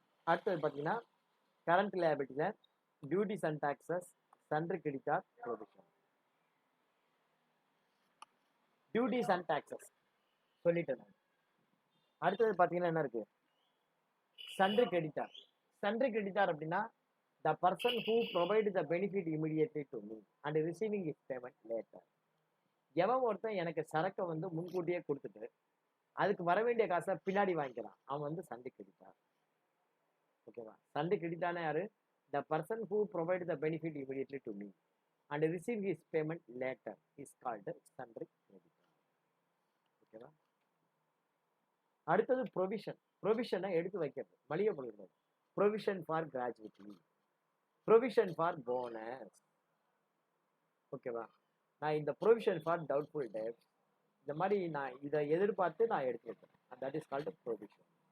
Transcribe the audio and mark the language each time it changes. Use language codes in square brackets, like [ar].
[ta] அடுத்தது பார்த்தீங்கன்னா current லியாபிலிட்டியில் duties and taxes, sundry creditor, provision. Duties and taxes சொல்லிட்டேன் நான். அடுத்தது பார்த்தீங்கன்னா என்ன இருக்கு? Sundry creditor. [en] sundry creditor [ta] அப்படின்னா [en] the person who provide the benefit immediately to me and receiving his payment later. [ta] எவன் ஒருத்தன் எனக்கு சரக்கை வந்து முன்கூட்டியே கொடுத்துட்டு அதுக்கு வர வேண்டிய காசை பின்னாடி வாங்கிக்கிறான், அவன் வந்து சன்ட்ரி கிரெடிட்டார். ஓகேவா? சன்ட்ரி கிரெடிட்டார்னா யாரு? [en] the person who provide the benefit immediately to me and receive his payment later is called sundry creditor. [ta] ஓகேவா? அடுத்தது ப்ரொவிஷன். ப்ரொவிஷனை எடுத்து வைக்கிறது, மளிகை பொருட்கள். Provision for gratuity, provision for bonus. ஓகேவா? நான் இந்த ப்ரொவிஷன் ஃபார் டவுட்ஃபுல் டெப்ட், இந்த மாதிரி நான் இதை எதிர்பார்த்து நான் எடுத்து வைக்கிறேன், [en] That is called provision.